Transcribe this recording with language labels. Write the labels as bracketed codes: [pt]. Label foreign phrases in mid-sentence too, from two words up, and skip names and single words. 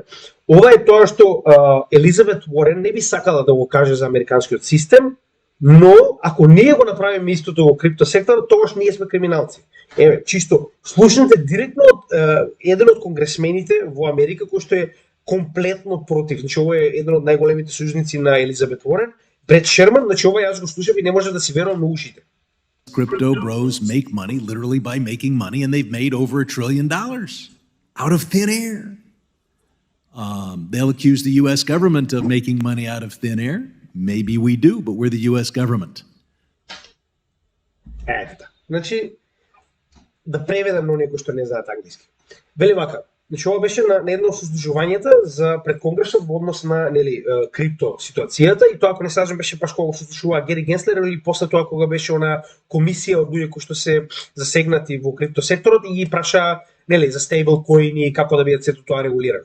[mk] Ова е тоа што Елизабет Уорен не би сакала да го каже за американскиот систем, но ако ние го направиме истото во криптосекторот, тогаш ние сме криминалци. Чисто, слушнете директно од еден од конгресмените во Америка кој што е комплетно против. Значи ова е еден од најголемите сојузници на Елизабет Уорен, Брет Шерман, значи ова јас го слушав и не може да си верувам на ушите. [en] Crypto bros make money literally by making money, and they've made over $1 trillion out of thin air. They'll accuse the U.S. government of making money out of thin air. Maybe we do, but we're the U.S. government. [mk] Ето. Значи, да преведам на некои што не знаат англиски. Вели вака, значи ова беше на едно од сослушувањата за пред Конгресот во однос на крипто ситуацијата и тоа ако не сажам беше баш кога сослушува Гери Генслер или после тоа кога беше она комисија од луѓе кои што се засегнати во крипто секторот и ги праша за стейблкоини и како да биде сето тоа регулирано.